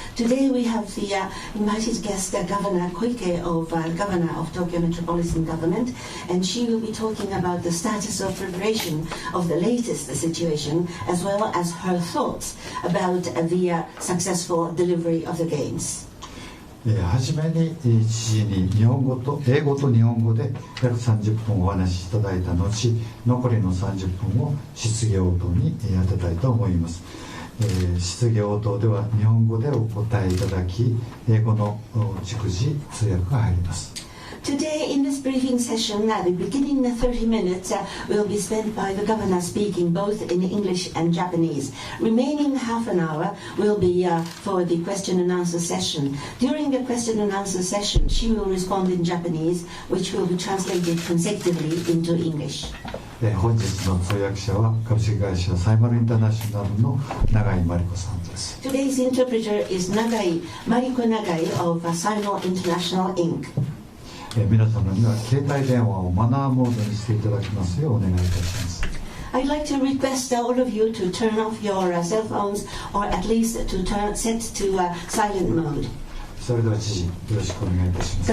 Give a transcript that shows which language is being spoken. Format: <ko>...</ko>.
<en>Today we have the invited guest, Governor Koike, Governor of Tokyo Metropolitan Government, and she will be talking about the status of preparation of the latest situation, as well as her thoughts about the successful delivery of the games.</en> <ja>はじめに1時に英語と日本語で約30分お話しいただいた後、残りの30分を質疑応答に当てたいと思います。質疑応答では日本語でお答えいただき、英語の逐次通訳が入ります。</ja> <en>Today, in this briefing session, the beginning 30 minutes will be spent by the governor speaking both in English and Japanese. Remaining half an hour will be for the question and answer session. During the question and answer session, she will respond in Japanese, which will be translated consecutively into English.</en> <ja>本日の通訳者は株式会社サイマルインターナショナルの永井真理子さんです。</ja> <en>Today's interpreter is Mariko Nagai of Sino International Inc.</en> <ja>皆様には携帯電話をマナーモードにしていただきますようお願いいたします。</ja> <en>I'd like to request all of you to turn off your cell phones, or at least to set to silent mode.</en> <ja>それでは知事、よろしくお願いいたします。</ja>